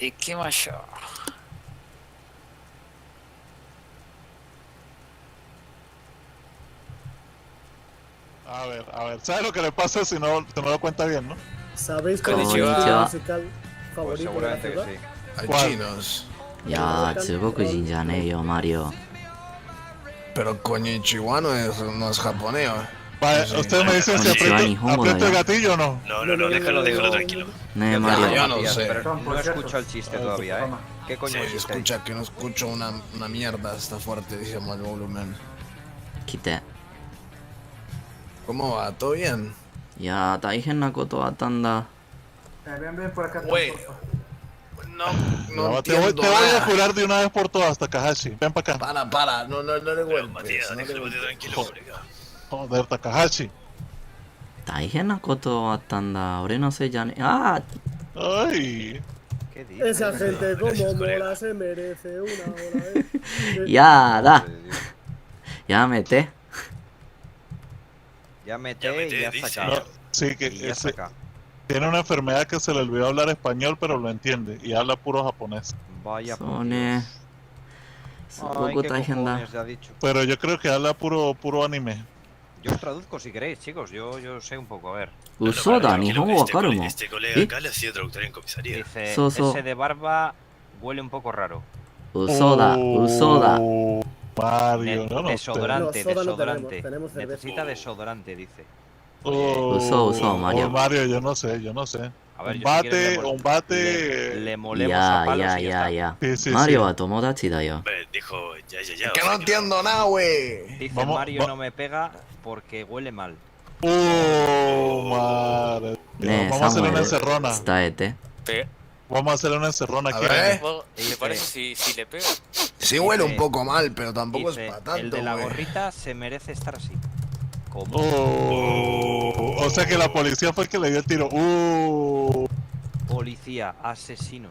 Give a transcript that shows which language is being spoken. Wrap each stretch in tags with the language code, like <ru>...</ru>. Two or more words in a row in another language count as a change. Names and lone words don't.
<ja>行きましょう。</ja> <es>A ver, ¿sabes lo que le pasa si no lo cuenta bien, no? ¿Sabéis cuál es mi el estilo Konnichiwa. musical favorito de la ciudad? Hay chinos.</es> <ja>いやー、中国人じゃねえよ、マリオ。</ja> <es>Pero Konnichiwa no es japonés. Vale, ustedes me dicen si aprieto el gatillo o no. No, déjalo tranquilo. Ne, Mario. Yo no sé. No escucho el chiste todavía, ¿eh? ¿Qué coño Sí, es chiste? escucha que no escucho una mierda, está fuerte, dijimos el volumen. Quité. ¿Cómo va? ¿Todo bien?</es> <ja>いやー、大変なことあったんだ。</ja> <es>Ven por acá. Güey. No te voy entiendo a nada. jurar de una vez por todas, Takahashi. Ven para acá. Para, no le vuelves. Joder, Takahashi.</es> <ja>大変なことあったんだ。俺のせいじゃねえ。あ</ja> <es>Ay. ¿Qué dices? Esa gente como mola se merece una hora,</es> <ja>ー、やだ。やめて。</ja> <es>Ya mete y ya está acá. No, sí, que Y ya está acá. tiene una enfermedad que se le olvidó hablar español, pero lo entiende y habla puro japonés. Vaya</es> <ja>そうね。すご</ja> <es>Ay,</es> <ja>く</ja> <es>qué</es> <ja>大変だ。</ja> <es>cojones le ha dicho. Pero yo creo que habla puro anime. Yo os traduzco si queréis, chicos. Yo sé un poco, a ver.</es> <ja>嘘だ、日本語わかるもん。</ja> <es>Este colega acá le ha sido traductor en comisaría. Dice, So. ese de barba huele un poco raro.</es> <ja>嘘だ、嘘だ。</ja> <es>Mario, no, no. Desodorante, No, soda no desodorante. tenemos cerveza. Necesita desodorante, dice. Uso, Mario. Mario, yo no sé. A ver, Un yo si quieres bate, un bate. le molemos a</es> <ja>いや</ja> <es>palos</es> <ja>いや</ja> <es>y</es> <ja>い</ja> <es>ya</es> <ja>や</ja> <es>está.</es> <ja>いや。</ja> <es>Sí, sí,</es> <ja>マリオ</ja> <es>sí.</es> <ja>は友達だよ。</ja> <es>Dijo, ya. Que no entiendo nada, güey. Dice, Vamos, Mario no me pega porque huele mal. Madre.</es> <ja>ねえ、</ja> <es>Vamos a</es> <ja>サ</ja> <es>hacerle</es> <ja>ム</ja> <es>una</es> <ja>エ</ja> <es>encerrona.</es> <ja>ル、伝えて。</ja> <es>Vamos a hacerle una encerrona A aquí. ver. ¿Te parece si le pega? Sí huele un poco mal, pero tampoco Dice, es para tanto, el de la güey. gorrita se merece estar así. ¿Cómo? O sea que la policía fue el que le dio el tiro. Policía, asesinos.</es>